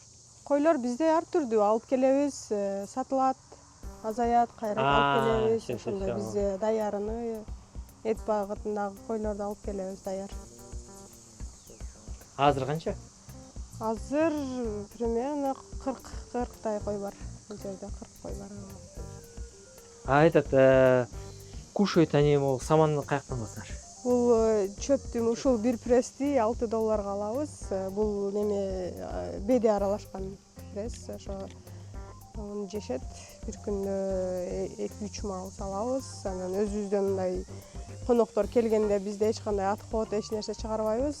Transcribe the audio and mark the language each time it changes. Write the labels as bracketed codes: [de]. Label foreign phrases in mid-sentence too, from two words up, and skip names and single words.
[ky] Койлор бизде ар түрдүү алып келебиз, сатылат, азаят, кайра алып келебиз. Ошондой бизде даярыны эт багытындагы койлорду алып келебиз даяр. Азыр канча? Азыр примерно 40 кой бар. Бул жерде 40 кой бар. [ru] А этот кушают они, [ky] мол, саманны каяктан аласыңар? Бул чөптү ушул бир прести $6 алабыз. Бул неме беде аралашкан пресс, ошо аны жешет. Бир күндө 2-3 мал салабыз. Анан өзүбүздөн мындай коноктор келгенде бизде эч кандай отход, эч нерсе чыгарбайбыз.